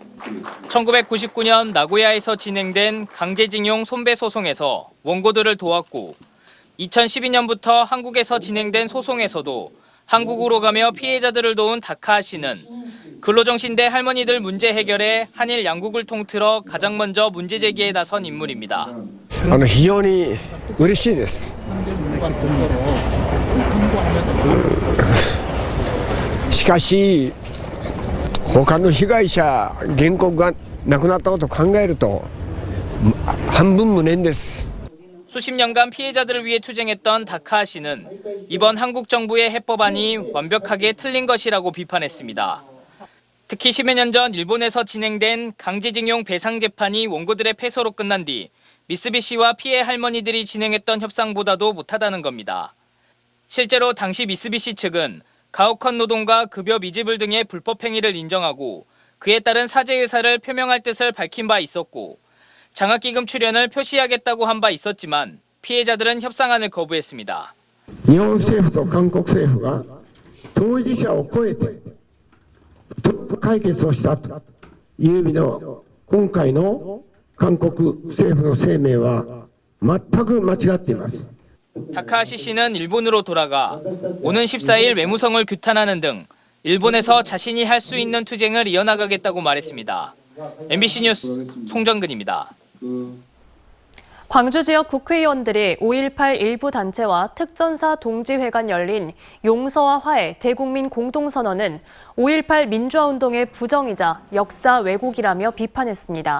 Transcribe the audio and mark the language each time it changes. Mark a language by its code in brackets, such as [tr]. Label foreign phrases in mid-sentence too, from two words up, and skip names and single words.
[ko] 1999년 나고야에서 진행된 강제징용 손배 소송에서 원고들을 도왔고 2012년부터 한국에서 진행된 소송에서도 한국으로 가며 피해자들을 도운 다카하시는 근로정신대 할머니들 문제 해결에 한일 양국을 통틀어 가장 먼저 문제 제기에 나선 인물입니다. [ja] 非常に嬉しいです。しかし他の被害者原告が亡くなったことを考えると半分無念です。 [ko] 수십 년간 피해자들을 위해 투쟁했던 다카하시는 이번 한국 정부의 해법안이 완벽하게 틀린 것이라고 비판했습니다. 특히 10여 년 전 일본에서 진행된 강제징용 배상 재판이 원고들의 패소로 끝난 뒤 미쓰비시와 피해 할머니들이 진행했던 협상보다도 못하다는 겁니다. 실제로 당시 미쓰비시 측은 가혹한 노동과 급여 미지불 등의 불법 행위를 인정하고 그에 따른 사죄 의사를 표명할 뜻을 밝힌 바 있었고 장학기금 출연을 표시하겠다고 한 바 있었지만 피해자들은 협상안을 거부했습니다. [ja] 日本政府と韓国政府が当事者を超えて解決をしたという意味の今回の韓国政府の声明は全く間違っています。 [ko] 다카하시 씨는 일본으로 돌아가 오는 14일 외무성을 규탄하는 등 일본에서 자신이 할 수 있는 투쟁을 이어나가겠다고 말했습니다. MBC 뉴스 송정근입니다. 광주 지역 국회의원들이 5.18 일부 단체와 특전사 동지회관 열린 용서와 화해 대국민 공동선언은 5.18 민주화운동의 부정이자 역사 왜곡이라며 비판했습니다.